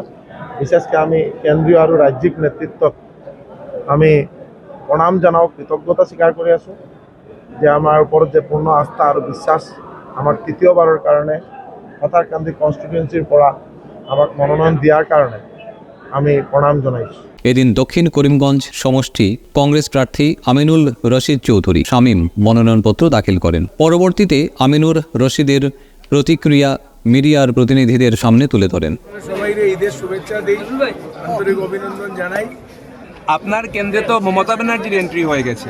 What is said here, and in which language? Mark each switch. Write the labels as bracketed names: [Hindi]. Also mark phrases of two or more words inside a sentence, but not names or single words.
[Assamese] বিশেষকৈ আমি কেন্দ্ৰীয় আৰু ৰাজ্যিক নেতৃত্বক আমি প্ৰণাম জনাওঁ, কৃতজ্ঞতা স্বীকাৰ কৰি আছোঁ যে আমাৰ ওপৰত যে পূৰ্ণ আস্থা আৰু বিশ্বাস আমাক তৃতীয়বাৰৰ কাৰণে পাথাৰকান্দি কনষ্টিটুৱেঞ্চিৰ পৰা আমাক মনোনয়ন দিয়াৰ কাৰণে আমি প্ৰণাম জনাইছোঁ। [Bangla] এদিন দক্ষিণ করিমগঞ্জ সমষ্টি কংগ্রেস প্রার্থী আমিনুল রশিদ চৌধুরী শামীম মনোনয়নপত্র দাখিল করেন। পরবর্তীতে আমিনুর রশিদের প্রতিক্রিয়া মিডিয়ার প্রতিনিধিদের সামনে তুলে ধরেন। সবাইকে ঈদের শুভেচ্ছা দিই, আন্তরিক অভিনন্দন জানাই। আপনার কেন্দ্রে তো মমতা ব্যানার্জির এন্ট্রি হয়ে গেছে।